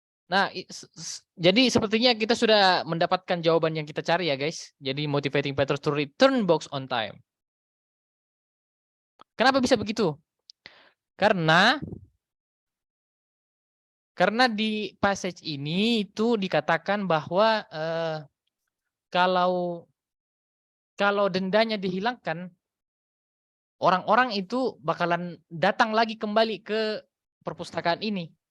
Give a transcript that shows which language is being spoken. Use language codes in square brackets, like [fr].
[id] Nah, jadi sepertinya kita sudah mendapatkan jawaban yang kita cari ya guys. [en] Jadi motivating patrons to return books on time. [id] Kenapa bisa begitu? Karena di passage ini itu dikatakan bahwa kalau dendanya dihilangkan, orang-orang itu bakalan datang lagi kembali ke perpustakaan ini.